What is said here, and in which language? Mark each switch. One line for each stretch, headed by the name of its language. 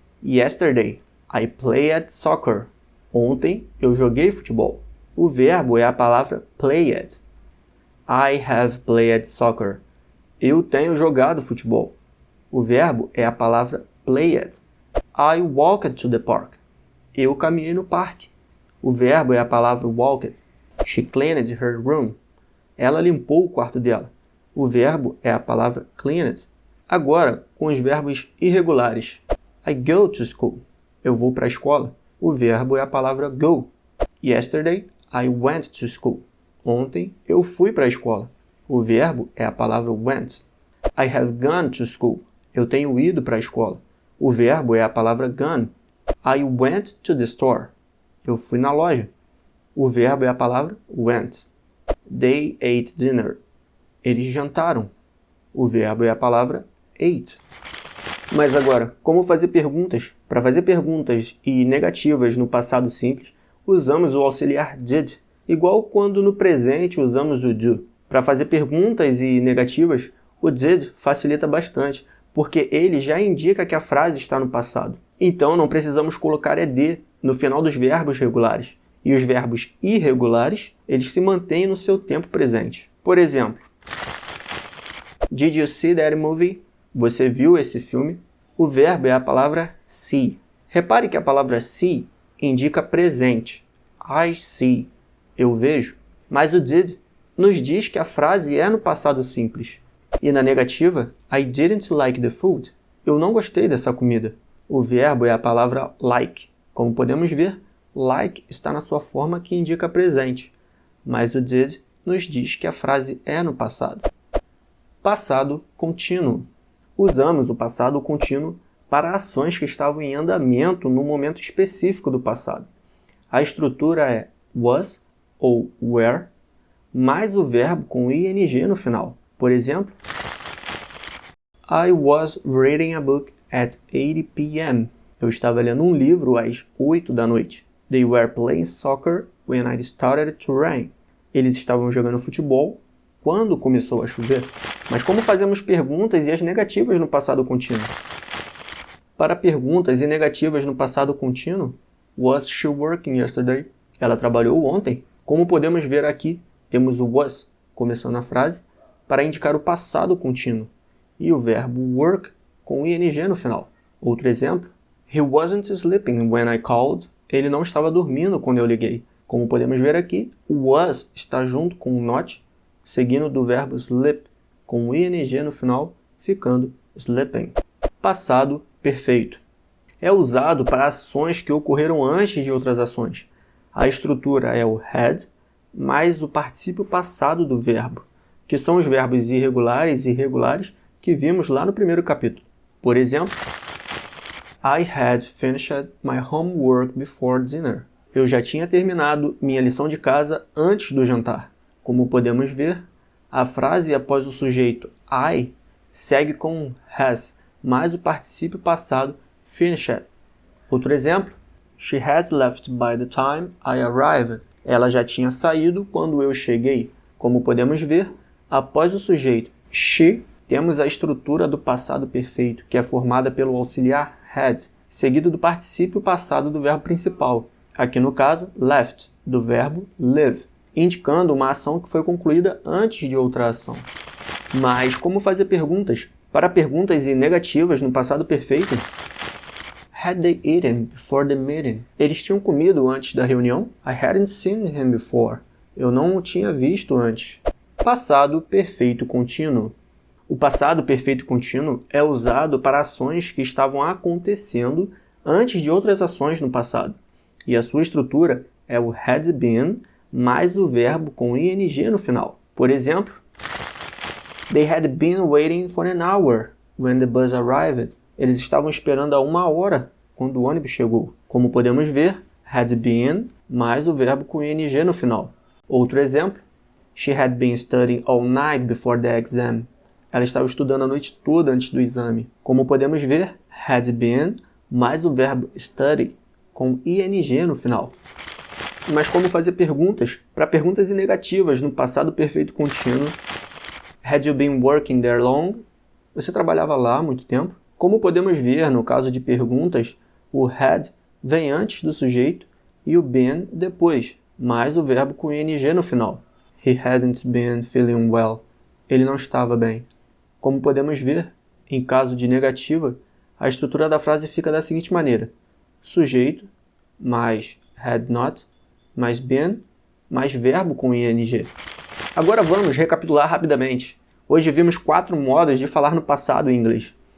English: Yesterday, I played soccer.
Portuguese: Ontem, eu joguei futebol. O verbo é a palavra played.
English: I have played soccer.
Portuguese: Eu tenho jogado futebol. O verbo é a palavra played.
English: I walked to the park.
Portuguese: Eu caminhei no parque. O verbo é a palavra walked.
English: She cleaned her room.
Portuguese: Ela limpou o quarto dela. O verbo é a palavra cleaned. Agora, com os verbos irregulares.
English: I go to school.
Portuguese: Eu vou para a escola. O verbo é a palavra go.
English: Yesterday, I went to school.
Portuguese: Ontem, eu fui para a escola. O verbo é a palavra went.
English: I have gone to school.
Portuguese: Eu tenho ido para a escola. O verbo é a palavra gone.
English: I went to the store.
Portuguese: Eu fui na loja. O verbo é a palavra went.
English: They ate dinner.
Portuguese: Eles jantaram. O verbo é a palavra ate. Mas agora, como fazer perguntas? Para fazer perguntas e negativas no passado simples, usamos o auxiliar did, igual quando no presente usamos o do. Para fazer perguntas e negativas, o did facilita bastante, porque ele já indica que a frase está no passado. Então não precisamos colocar ed no final dos verbos regulares. E os verbos irregulares, eles se mantêm no seu tempo presente. Por exemplo,
English: Did you see that movie?
Portuguese: Você viu esse filme? O verbo é a palavra see. Repare que a palavra see indica presente.
English: I see.
Portuguese: Eu vejo. Mas o did nos diz que a frase é no passado simples. E na negativa,
English: I didn't like the food.
Portuguese: Eu não gostei dessa comida. O verbo é a palavra like. Como podemos ver, like está na sua forma que indica presente, mas o did nos diz que a frase é no passado. Passado contínuo. Usamos o passado contínuo para ações que estavam em andamento no momento específico do passado. A estrutura é was ou were, mais o verbo com ing no final. Por exemplo,
English: I was reading a book at 8 p.m.
Portuguese: Eu estava lendo um livro às 8 da noite.
English: They were playing soccer when it started to rain.
Portuguese: Eles estavam jogando futebol quando começou a chover. Mas como fazemos perguntas e as negativas no passado contínuo? Para perguntas e negativas no passado contínuo,
English: was she working yesterday?
Portuguese: Ela trabalhou ontem? Como podemos ver aqui, temos o was começando a frase para indicar o passado contínuo e o verbo work com ing no final. Outro exemplo,
English: he wasn't sleeping when I called.
Portuguese: Ele não estava dormindo quando eu liguei. Como podemos ver aqui, o was está junto com o not, seguindo do verbo sleep, com o ing no final, ficando sleeping. Passado perfeito. É usado para ações que ocorreram antes de outras ações. A estrutura é o had, mais o particípio passado do verbo, que são os verbos irregulares e regulares que vimos lá no primeiro capítulo. Por exemplo,
English: I had finished my homework before dinner.
Portuguese: Eu já tinha terminado minha lição de casa antes do jantar. Como podemos ver, a frase após o sujeito I segue com has, mais o particípio passado finished. Outro exemplo,
English: she has left by the time I arrived.
Portuguese: Ela já tinha saído quando eu cheguei. Como podemos ver, após o sujeito she, temos a estrutura do passado perfeito, que é formada pelo auxiliar had, seguido do particípio passado do verbo principal, aqui no caso, left, do verbo live, indicando uma ação que foi concluída antes de outra ação. Mas como fazer perguntas? Para perguntas e negativas no passado perfeito,
English: had they eaten before the meeting?
Portuguese: Eles tinham comido antes da reunião?
English: I hadn't seen him before.
Portuguese: Eu não o tinha visto antes. Passado perfeito contínuo. O passado perfeito contínuo é usado para ações que estavam acontecendo antes de outras ações no passado. E a sua estrutura é o had been mais o verbo com ing no final. Por exemplo,
English: they had been waiting for an hour when the bus arrived.
Portuguese: Eles estavam esperando há 1 hora quando o ônibus chegou. Como podemos ver, had been mais o verbo com ing no final. Outro exemplo,
English: she had been studying all night before the exam.
Portuguese: Ela estava estudando a noite toda antes do exame. Como podemos ver, had been mais o verbo study com ing no final. Mas como fazer perguntas? Para perguntas negativas no passado perfeito contínuo,
English: had you been working there long?
Portuguese: Você trabalhava lá há muito tempo? Como podemos ver no caso de perguntas, o had vem antes do sujeito e o been depois, mais o verbo com ing no final.
English: He hadn't been feeling well.
Portuguese: Ele não estava bem. Como podemos ver, em caso de negativa, a estrutura da frase fica da seguinte maneira: sujeito mais had not mais been mais verbo com ing. Agora vamos recapitular rapidamente. Hoje vimos 4 modos de falar no passado em inglês.